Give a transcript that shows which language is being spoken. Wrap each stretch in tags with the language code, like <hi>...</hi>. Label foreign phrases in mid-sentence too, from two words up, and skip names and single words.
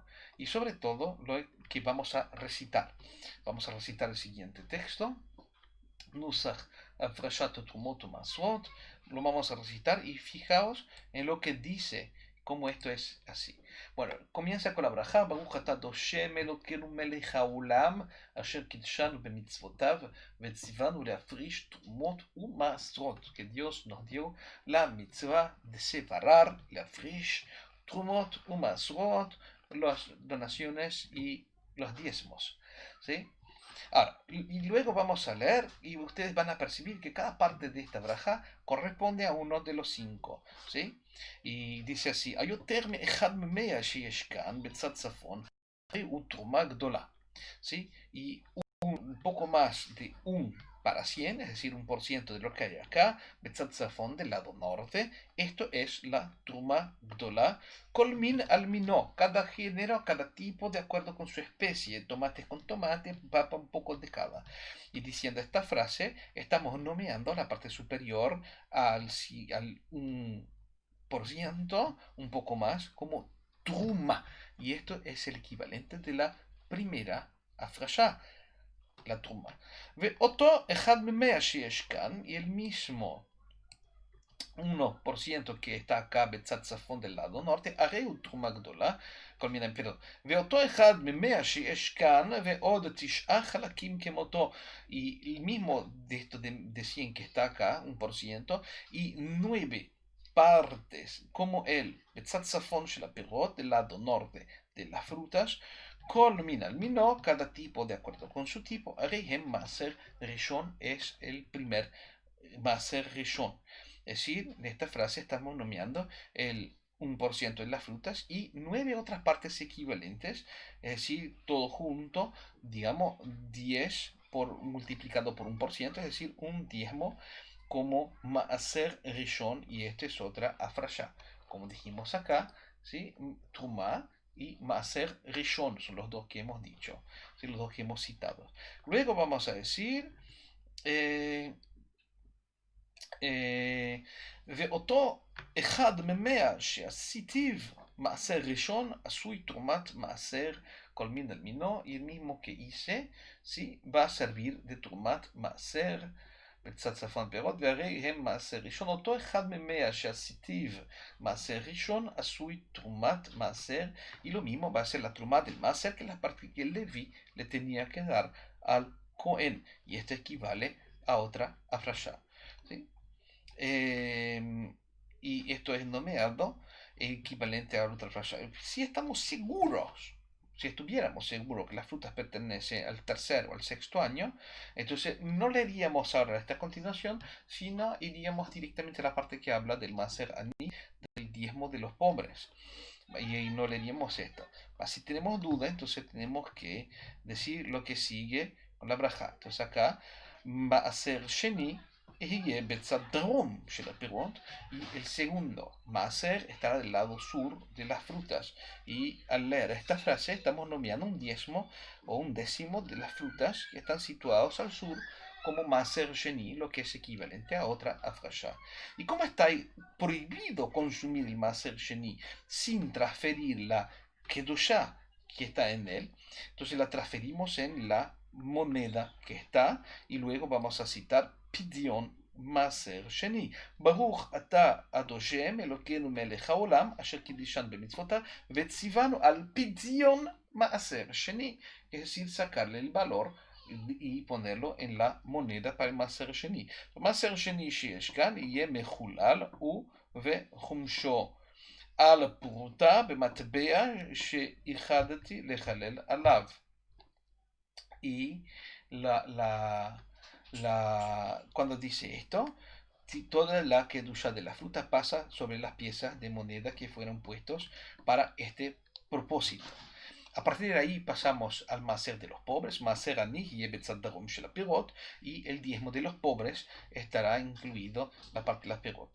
<es>Y sobre todo lo que vamos a recitar. Vamos a recitar el siguiente texto.</es> <he>נוסח הפרשת תרומות מעשרות,</he> <es>lo vamos a recitar y fijaos en lo que dice, cómo esto es así. Bueno, comienza con la braja,</es> <he>ברוך אתה השם אלוקינו מלך העולם, אשר קדשנו במצוותיו, וצונו להפריש תרומות ומעשרות,</he> <es>que Dios nos dio la mitzvah de separar,</es> <he>להפריש תרומות ומעשרות,</he> <es>las donaciones y los diezmos, ¿sí? Ahora, y luego vamos a leer y ustedes van a percibir que cada parte de esta braja corresponde a uno de los 5, ¿sí? Y dice así,</es> <he>היותר מאחד ממאה שיש כאן בצד צפון, הרי הוא תרומה גדולה,</he> <es>¿sí? Y un poco más de 1 para 100, es decir, 1% de lo que hay acá,</es> <he>בצד צפון</he> <es>del lado norte, esto es la</es> <he>תרומה גדולה, כל מין על מינו,</he> <es>cada género, cada tipo de acuerdo con su especie, tomates con tomate, papa un poco de cada. Y diciendo esta frase, estamos nomeando la parte superior al 1%, un poco más, como Truma. Y esto es el equivalente de la primera afrashá, la truma.</es> <he>ואותו אחד ממאה שיש כאן,</he> <es>y el mismo 1% que está acá</es> <he>בצד צפון</he> <es>del lado norte,</es> <he>הרי הוא תרומה גדולה, כל מיני פירות. ואותו אחד ממאה שיש כאן, ועוד 9 חלקים כמותו,</he> <es>y el mismo de esto de 100 que está acá, 1%, y 9 partes como él,</es> <he>בצד צפון של הפירות,</he> <es>del lado norte de las frutas,</es> <he>כל מין על מינו,</he> <es>cada tipo de acuerdo con su tipo,</es> <he>הרי הם מעשר ראשון</he> <es>es el primer</es> <he>מעשר ראשון.</he> <es>Es decir, en esta frase estamos nomeando el 1% de las frutas y 9 otras partes equivalentes, es decir, todo junto, digamos 10 multiplicado por 1%, es decir, un diezmo como</es> <he>מעשר ראשון,</he> <es>y esta es otra afrashá. Como dijimos acá, ¿sí? Trumá y</es> <he>מעשר ראשון</he> <es>son los dos que hemos dicho, ¿sí? Los dos que hemos citado. Luego vamos a decir...</es> <he>ואותו אחד ממאה שעשיתיו מעשר ראשון עשוי תרומת מעשר כל מין על מינו,</he> <es>y el mismo que hice, ¿sí? Va a servir de</es> <he>תרומת מעשר בצד צפון פירות, והרי הם מעשר ראשון. אותו אחד ממאה שעשיתיו מעשר ראשון עשוי תרומת מעשר,</he> <es>y lo mismo va a ser la truma del מעשר, que es la parte que el Leví le tenía que dar al Cohen, y esto equivale a otra afrashá, ¿sí? Y esto es nomeado equivalente a otra frase. Si estamos seguros, si estuviéramos seguros que las frutas pertenecen al tercer o al sexto año, entonces no leeríamos ahora esta continuación, sino iríamos directamente a la parte que habla del</es> <he>מעשר עני,</he> <es>del diezmo de los pobres. Y ahí no leeríamos esto. Si tenemos duda, entonces tenemos que decir lo que sigue con la braja. Entonces acá va a ser Sheni, y</es> <he>בצד דרום של הפירות,</he> <es>y el segundo Maaser estará del lado sur de las frutas. Y al leer esta frase estamos nomeando un diezmo o un décimo de las frutas que están situados al sur como</es> <he>מעשר שני,</he> <es>lo que es equivalente a otra afrashá. Y como está prohibido consumir el</es> <he>מעשר שני</he> <es>sin transferir la Kedushá que está en él, entonces la transferimos en la moneda que está, y luego vamos a citar</es> <he>פדיון מעשר שני. ברוך אתה אדושם אלוקינו מלך העולם אשר קידישן במצוותיו וציוונו על פדיון מעשר שני,</he> <es>es decir, sacarle el valor y ponerlo en la moneda para el</es> <he>מעשר שני. מעשר שני שיש כאן יהיה מחולל וחומשו על פרוטה במטבע שאיחדתי לחלל עליו.</he> <es>Y cuando dice esto, toda la kedusha de la fruta pasa sobre las piezas de moneda que fueron puestos para este propósito. A partir de ahí pasamos al Maaser de los pobres,</es> <he>מעשר עני</he> <es>y</es> <he>בצד דרום של פירות,</he> <es>y el diezmo de los pobres estará incluido la parte de las Pirot.</es>